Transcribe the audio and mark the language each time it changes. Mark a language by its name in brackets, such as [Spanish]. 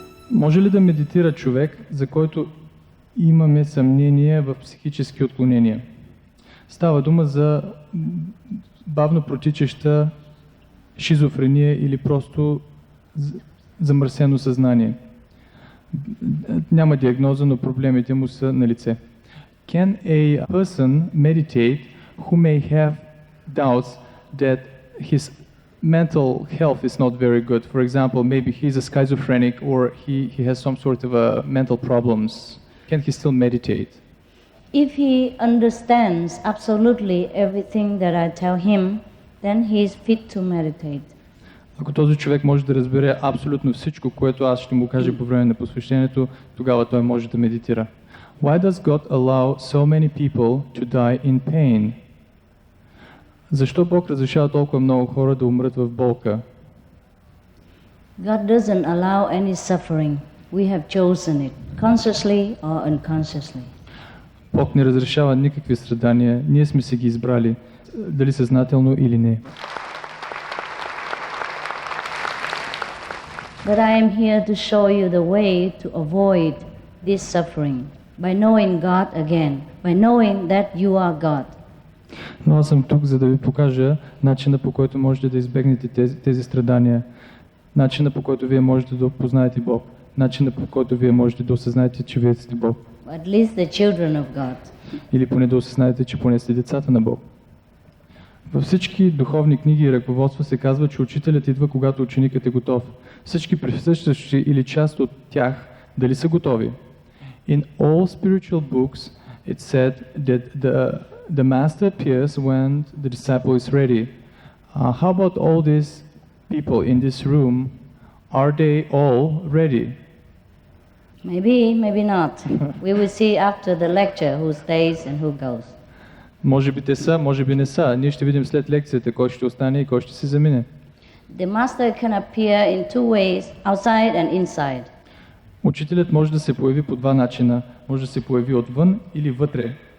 [Bulgarian] Може ли да медитира човек, за който имаме съмнение в психически отклонения? Става дума за бавно протичаща шизофрения или просто замърсено съзнание. Няма диагноза, но проблемите му са на лице. [English] Can a person meditate who may have doubts that his mental health is not very good? For example, maybe he's a schizophrenic or he has some sort of mental problems. Can he still meditate? If he understands absolutely everything that I tell him, then he is fit to meditate. [Bulgarian] Ако този човек може да разбере абсолютно всичко, което аз ще му кажа по време на посвещението, тогава той може да медитира. [English] Why does God allow so many people to die in pain? [Bulgarian] Защо Бог разрешава толкова много хора да умрат в болка? [English] God doesn't allow any suffering. We have chosen it, consciously or unconsciously. [Bulgarian] Бог не разрешава никакви страдания, ние сме си ги избрали, дали съзнателно или не. [English] But I am here to show you the way to avoid this suffering by knowing God again, by knowing that you are God. [Bulgarian] Но аз съм тук, за да ви покажа начина, по който можете да избегнете тези страдания, начина, по който вие можете да опознаете Бог, начина, по който вие можете да осъзнаете, че вие сте Бог. [English] At least the children of God. [Bulgarian] Или поне да осъзнаете, че поне сте децата на Бог. Във всички духовни книги и ръководства се казва, че учителят идва, когато ученикът е готов. Всички присъстващи или част от тях дали са готови? [English] In all spiritual books it said that the master appears when the disciple is ready. How about all these people in this room? Are they all ready? Maybe not. We will see after the lecture who stays and who goes. [Bulgarian] Може би те са, може би не са. Ние ще видим след лекцията кой ще остане и кой ще се замине. [English] The master can appear in two ways, outside and inside. [Bulgarian] Учителят може да се появи по два начина. Може да се появи отвън или вътре.